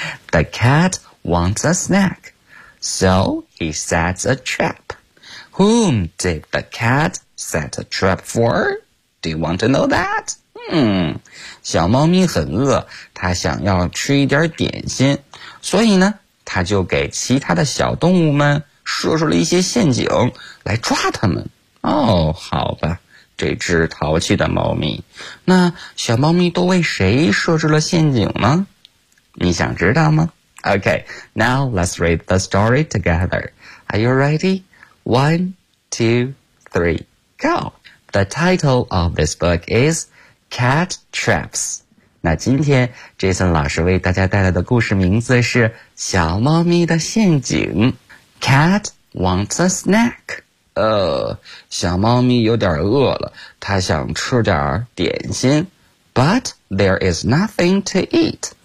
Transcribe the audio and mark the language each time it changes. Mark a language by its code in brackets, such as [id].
[en] The cat wants a snack, so he sets a trap. Whom did the cat set a trap for? Do you want to know that? [zh] 小猫咪很饿，它想要吃一点点心，所以呢，它就给其他的小动物们设置了一些陷阱来抓它们。哦，好吧，这只淘气的猫咪。那小猫咪都为谁设置了陷阱呢？你想知道吗？ [en] Okay, now let's read the story together. Are you ready? 1, 2, 3, go! The title of this book is Cat Traps. [zh] 那今天 Jason 老师为大家带来的故事名字是小猫咪的陷阱。 [en] Cat wants a snack. [zh] 小猫咪有点饿了，它想吃点点心。 [en] But there is nothing to eat.